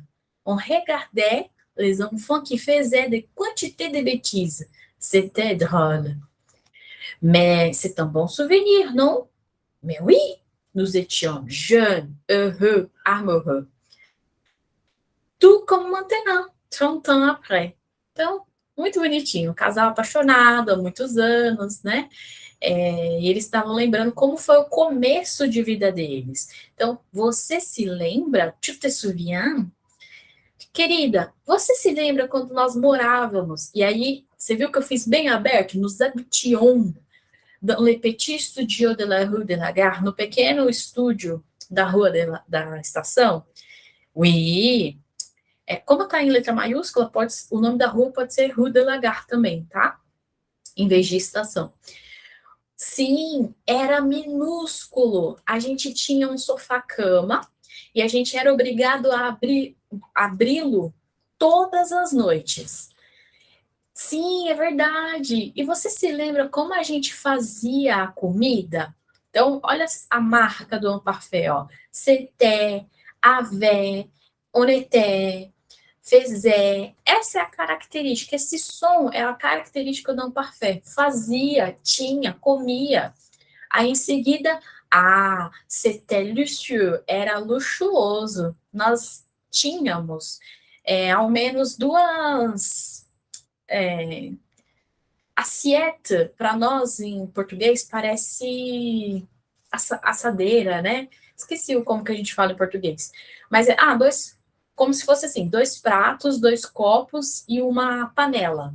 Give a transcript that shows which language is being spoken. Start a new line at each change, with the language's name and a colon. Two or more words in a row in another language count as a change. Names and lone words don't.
French: On regardait les enfants qui faisaient des quantités de bêtises. C'était drôle. Mais c'est un bon souvenir, non? Mais oui, nous étions jeunes, heureux, amoureux. Tout comme maintenant. 30 ans après.
Portuguese: Então, muito bonitinho. Um casal apaixonado há muitos anos, né? E eles estavam lembrando como foi o começo de vida deles. Então, você se lembra?
French: Tu te souviens?
Portuguese: Querida, você se lembra quando nós morávamos? E aí, você viu que eu fiz bem aberto?
French: Nos habitions dans le petit studio de la rue de la Gare,
Portuguese: no pequeno estúdio da rua da estação? Oui. Como está em letra maiúscula, o nome da rua pode ser Rue de la Gare também, tá? Em vez de estação. Sim, era minúsculo. A gente tinha um sofá-cama e a gente era obrigado a abri-lo todas as noites. Sim, é verdade. E você se lembra como a gente fazia a comida? Então, olha a marca do Amparfait, ó.
French: C'était, avait, on était, faisait.
Portuguese: Essa é a característica, esse som é a característica do Amparfait. Fazia, tinha, comia. Aí, em seguida,
French: c'était luxueux,
Portuguese: era luxuoso. Nós tínhamos ao menos duas... assiette, para nós, em português, parece assadeira, né? Esqueci como que a gente fala em português. Mas como se fosse assim, 2 pratos, 2 copos e uma panela.